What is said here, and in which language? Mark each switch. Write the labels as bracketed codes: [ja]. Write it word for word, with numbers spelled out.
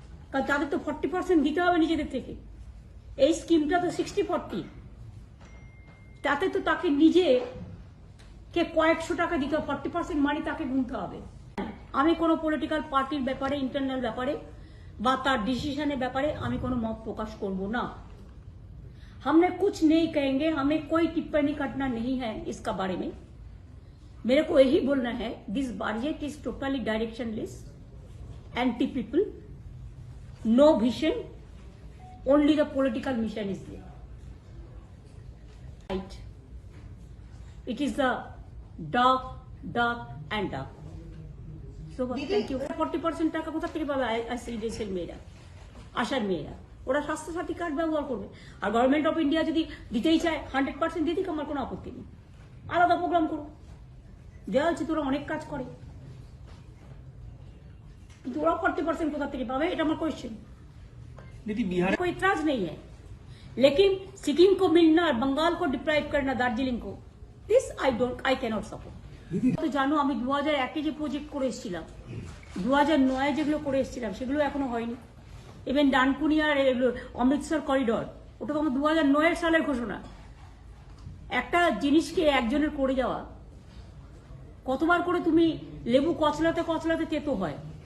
[bn] কারণ তাদের তো ফর্টি পার্সেন্ট দিতে হবে নিজেদের থেকে। এই স্কিমটা তো সিক্সটি ফর্টি, তাতে তো তাকে নিজে কে কয়েকশো টাকা দিতে হবে, ফর্টি পার্সেন্ট মানি তাকে গুনতে হবে। আমি কোনো পলিটিক্যাল পার্টির ব্যাপারে, ইন্টারনাল ব্যাপারে বা তার ডিসিশনের ব্যাপারে আমি কোনো মত প্রকাশ করব না। [hi] हमने कुछ नहीं कहेंगे, हमें कोई टिप्पणी करना नहीं है इसका बारे में। मेरे को यही बोलना है [en] This budget is totally directionless, anti people, no vision, only the political mission is there, right? It is the dark dark and dark. So thank you. [bn] Forty percent টাকা কোথা থেকে পাবে আইসিডিএসের মেয়েরা, আশার মেয়েরা? ওরা স্বাস্থ্যসাথী কার্ড ব্যবহার করবে। আর গভর্নমেন্ট অফ ইন্ডিয়া যদি দিতেই চায় হান্ড্রেড পার্সেন্ট দিয়ে দিক, আমার কোনো আপত্তি নেই। আলাদা প্রোগ্রাম করুক, দেওয়া উচিত। ওরা অনেক কাজ করে, কিন্তু ওরা ফর্টি পার্সেন্ট কোথা থেকে পাবে, এটা আমার কোয়েশ্চেন। [hi] कोई इतराज नहीं है, लेकिन सिक्किम को मिलना और बंगाल को डिप्राइव करना, दार्जिलिंग को, [en] This I don't I cannot support. [bn] তো জানো আমি দু হাজার একে যে প্রজেক্ট করে এসেছিলাম, দু হাজার নয় যেগুলো করে এসেছিলাম সেগুলো এখনো হয়নি। ইভেন ডানকুনি আর অমৃতসর করিডর, ওটা তো আমার দু হাজার নয়ের সালের ঘোষণা। একটা জিনিসকে একজনের করে যাওয়া, কতবার করে তুমি লেবু কচলাতে কচলাতে তেতো হয়।